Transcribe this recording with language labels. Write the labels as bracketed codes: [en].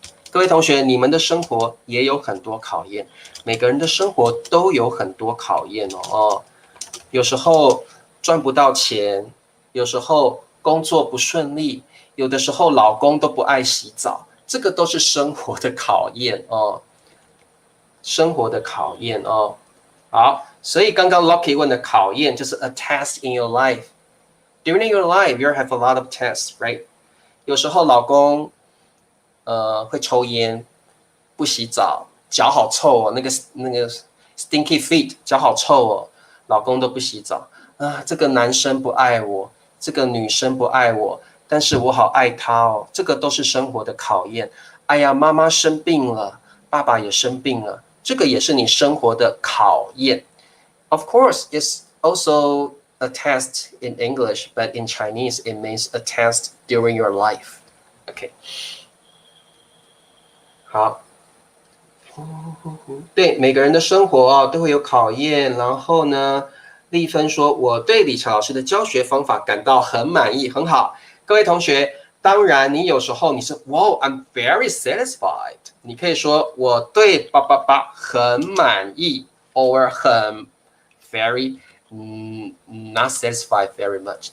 [zh] 各位同学，你们的生活也有很多考验，每个人的生活都有很多考验哦。有时候赚不到钱，有时候工作不顺利，有的时候老公都不爱洗澡，这个都是生活的考验哦。生活的考验哦。好，所以刚刚 Lucky 问的考验就是 [en] a test in your life. During your life, you have a lot of tests, right? [zh] 有时候老公会抽烟，不洗澡，脚好臭哦，那个 [en] stinky feet， [zh] 脚好臭哦，老公都不洗澡啊，这个男生不爱我，这个女生不爱我，但是我好爱他哦，这个都是生活的考验。哎呀，妈妈生病了，爸爸也生病了，这个也是你生活的考验。 [en] Of course, it's also a test in English, but in Chinese, it means a test during your life. [zh] OK， 好，对每个人的生活哦都会有考验。然后呢，丽芬说：“我对理查老师的教学方法感到很满意，很好。” 各位同学，当然你有时候你是 [en] “Wow, I'm very satisfied”， [zh] 你可以说我对叭叭叭很满意 ，or 很 [en] very not satisfied very much。